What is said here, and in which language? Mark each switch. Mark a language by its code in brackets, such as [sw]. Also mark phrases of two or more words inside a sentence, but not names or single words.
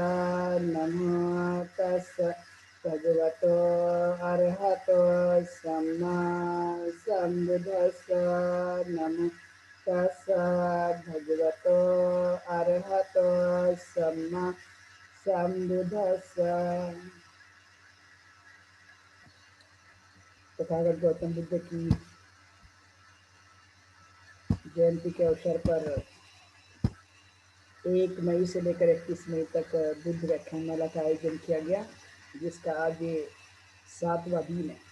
[pi] नमो तस्सा भगवतो अरहतो सम्मा सम्बुद्धस्सा। नमो तस्सा भगवतो अरहतो सम्मा सम्बुद्धस्सा। [hi] तथागत गौतम बुद्ध की जयंती के अवसर पर 1 मई से लेकर 31 मई तक बुद्ध व्याख्यानमाला का आयोजन किया गया, जिसका आज ये 7वां दिन है।